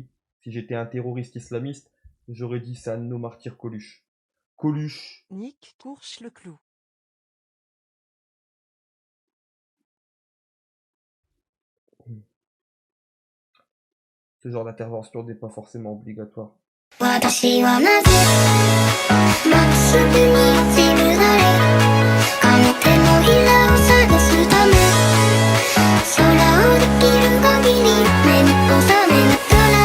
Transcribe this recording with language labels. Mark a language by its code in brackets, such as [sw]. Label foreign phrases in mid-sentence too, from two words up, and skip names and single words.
[fr] Si j'étais un terroriste islamiste, j'aurais dit c'est un de nos martyrs Coluche. Coluche. Nick Courche le clou. Ce genre d'intervention n'est pas forcément obligatoire. [ja] 私はなぜまっすぐに落ちる誰かの手のひらを探すため空をできる限り目に収めなく